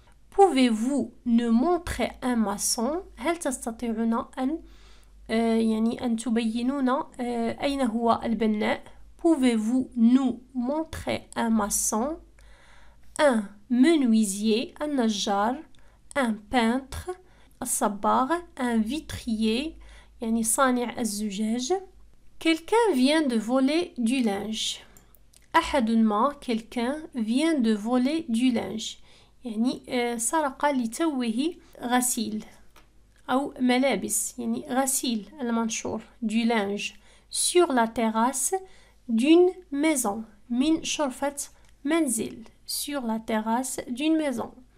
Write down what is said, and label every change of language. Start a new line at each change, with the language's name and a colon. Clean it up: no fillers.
French: Pouvez-vous nous montrer un maçon؟
Arabic: هل تستطيعون أن تبينون أين هو البناء؟
French: Pouvez-vous nous montrer un maçon؟ Un menuisier
Arabic: النجار.
French: Un peintre
Arabic: الصباغ.
French: Un vitrier
Arabic: يعني صانع الزجاج.
French: Quelqu'un vient de voler du linge.
Arabic: أحد ما
French: quelqu'un vient de voler du linge
Arabic: يعني سرق لتوه غسيل أو ملابس يعني غسيل المنشور
French: du linge sur la terrasse d'une maison
Arabic: من شرفة منزل
French: sur la terrasse d'une maison.